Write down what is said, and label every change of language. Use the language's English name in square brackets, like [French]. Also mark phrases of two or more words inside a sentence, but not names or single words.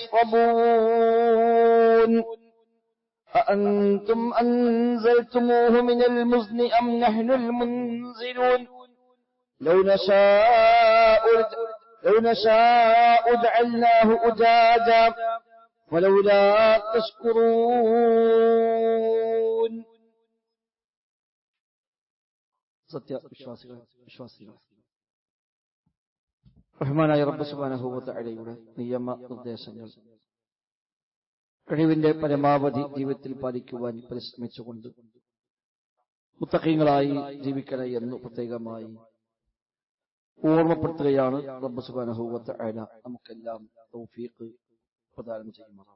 [Arabic] تشربون أأنتم أنزلتموه من المزن أم نحن المنزلون لو نشاء جعلناه أجاجا ولولا [Malayalam] تشكرون സത്യ വിശ്വാസികൾ റഹ്മാനായ റബ്ബ് സുബ്ഹാനഹു വ തആലയുടെ നിയമ നിർദ്ദേശങ്ങൾ കഴിവിന്റെ പരമാവധി ജീവിതത്തിൽ പാലിക്കുവാൻ പരിശ്രമിച്ചുകൊണ്ട് മുത്തഖീങ്ങളായി ജീവിക്കണേ എന്ന് പ്രത്യേകമായി ഓർമ്മപ്പെടുത്തുകയാണ് റബ്ബ് [Arabic] سبحانه وتعالى [Malayalam] നമുക്കെല്ലാം തൗഫീഖ് പ്രദാനം ചെയ്യുമാറാവട്ടെ.